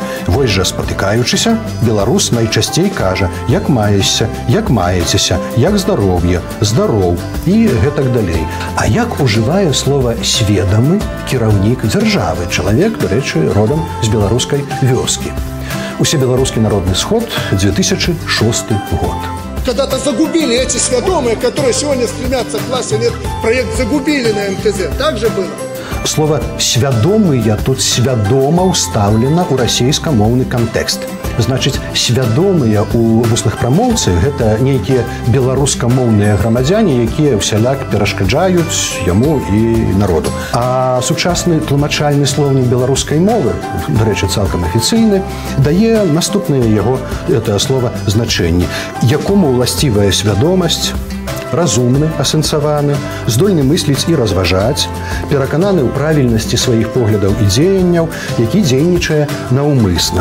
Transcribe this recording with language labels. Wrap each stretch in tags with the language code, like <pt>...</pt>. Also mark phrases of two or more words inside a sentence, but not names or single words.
<be>Вось жа, спатыкаючыся, беларус найчасцей кажа, як маешся, як маецеся, як здароўе, здароў і гэтак далей. А як ужывае слова «сведамы» кіраўнік дзяржавы, чалавек, дарэчы, родам з беларускай вёскі? Усебеларускі народны сход, 2006 год.</be> <ru>Когда-то загубили эти свядомые, которые сегодня стремятся к власти. Нет, проект загубили на МТЗ. Так же было?</ru> <be>Слово «свядомыя» тут свядома ўстаўлена ў расейскамоўны кантэкст. Значыць, свядомыя ў вусных прамоўцы – гэта нейкія беларускамоўныя грамадзяне, якія ўсяляк перашкаджаюць яму і народу. А сучасны тлумачальны слоўнік беларускай мовы, дарэчы, цалкам афіцыйны, дае наступнае яго, это слова, значэнне, якому ўласцівая свядомасць, разумны, асэнсаваны, здольны мысліць і разважаць, перакананы ў правільнасці сваіх поглядаў і дзеянняў, які дзейнічае наўмысна.</be>